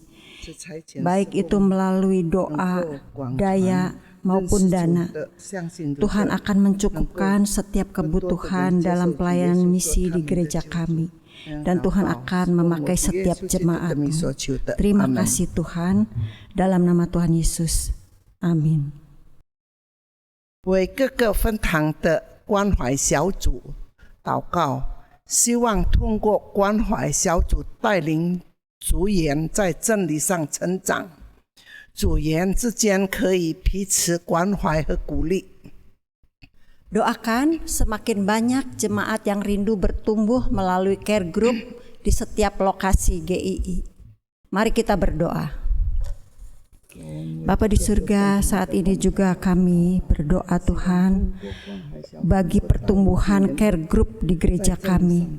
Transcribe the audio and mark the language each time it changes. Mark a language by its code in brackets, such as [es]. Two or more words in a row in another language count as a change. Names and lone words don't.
[id] Baik itu melalui doa, daya, maupun dana. Tuhan akan mencukupkan setiap kebutuhan dalam pelayanan misi di gereja kami. Dan Tuhan akan memakai setiap jemaat-Mu. Terima kasih Tuhan, dalam nama Tuhan Yesus. Amin. [zh] 为各个分堂的关怀小组祷告，希望通过关怀小组带领组员在真理上成长，组员之间可以彼此关怀和鼓励。 [id] Doakan semakin banyak jemaat yang rindu bertumbuh melalui [en] care group [id] di setiap lokasi GII. Mari kita berdoa. Bapa di surga, saat ini juga kami berdoa Tuhan bagi pertumbuhan [en] care group [id] di gereja kami.